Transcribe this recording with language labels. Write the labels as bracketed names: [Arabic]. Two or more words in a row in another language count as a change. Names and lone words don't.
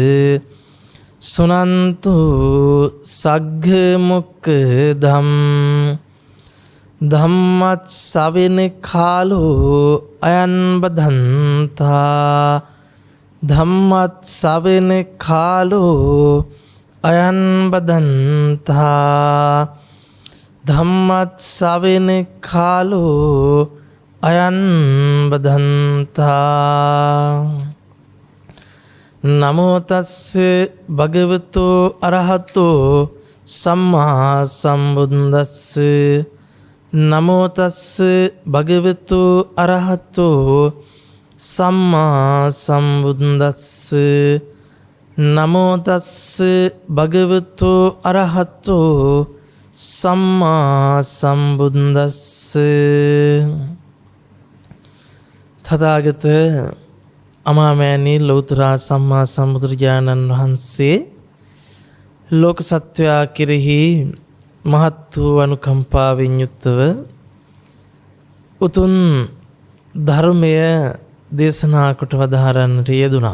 [Pali] सुनन्तु सग्गमुक्तं धम्मस्सवेन कालो अयं बधन्ता धम्मस्सवेन कालो अयं बधन्ता धम्मस्सवेन कालो अयं बधन्ता नमो तस्से भगवतो अरहतो सम्मा सम्बुद्दस्से नमो तस्से भगवतो अरहतो सम्मा सम्बुद्दस्से नमो तस्से भगवतो अरहतो सम्मा सम्बुद्दस्से [Sinhala] තථාගත අමාමෑණී ලෞතර සම්මා සම්බුදුරජාණන් වහන්සේ ලෝක සත්වයා කෙරෙහි මහත් වූ අනුකම්පාවෙන් යුක්තව උතුම් ධර්මය දේශනා කොට වදාරන්නට යෙදුණා.